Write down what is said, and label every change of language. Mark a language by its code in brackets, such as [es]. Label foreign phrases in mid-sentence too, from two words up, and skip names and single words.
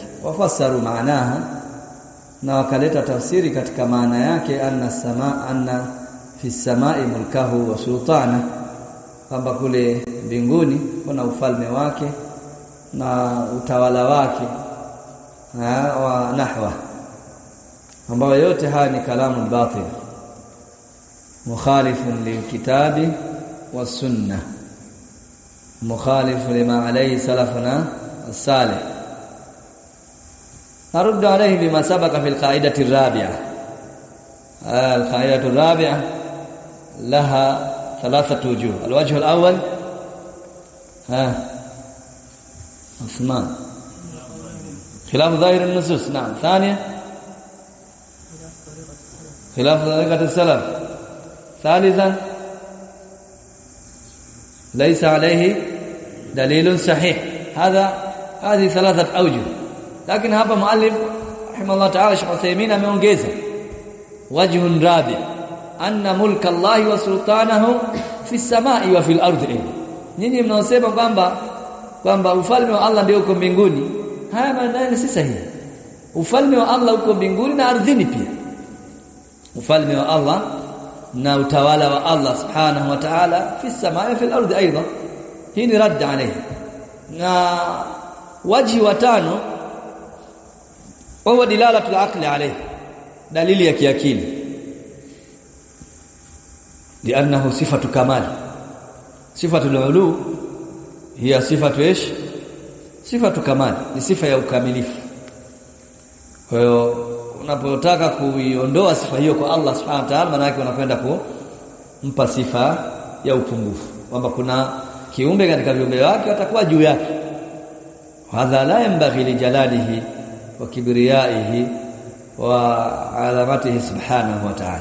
[ar] وفسروا معناها, [sw] na wakaleta tafsiri katika maana yake [ar] أن في السماء ملكه وسلطانه, [sw] kwamba kule mbinguni kuna ufalme wake na utawala wake [ar] ونحوه, [sw] ambayo yote haya ni [ar] كلام باطل مخالف للكتاب والسنة مخالف لما عليه سلفنا الصالح. نرد عليه بما سبق في القاعدة الرابعة. القاعدة الرابعة لها 3 وجوه. الوجه الأول عثمان خلاف ظاهر النصوص. نعم. ثانيا خلاف طريقة السلف. ثالثا ليس عليه دليل صحيح. هذه 3 أوجه. [sw] Lakini hapa [ar] مؤلف رحمه الله تعالى Sheikh Uthaymeen ameongeza وجه رابع أن ملك الله وسلطانه في السماء وفي الأرض. [sw] Nyinyi mnaosema kwamba ufalme wa Allah ndio uko mbinguni, haya maneno si sahihi. Ufalme wa Allah uko mbinguni na ardhini pia. Ufalme wa Allah na utawala wa Allah [ar] سبحانه وتعالى في السماء وفي الأرض أيضا. [sw] Hii ni [ar] رد عليه. [sw] Na wajhi wa 5 [ar] وهو دلالة العقل عليه، دليل [sw] ya kiakili, [ar] لأنه صفة كمال. صفة العلو هي صفة ايش؟ صفة كمال، [sw] ni sifa ya ukamilifu. Kwa hiyo unapotaka kuiondoa sifa hiyo kwa Allah [ar] سبحانه وتعالى, [sw] maana yake unakwenda kumpa sifa ya upungufu, kwamba kuna kiumbe katika viumbe wake atakuwa juu yake. [ar] هذا لا ينبغي لجلاله وكبريائه وعلامته سبحانه وتعالى.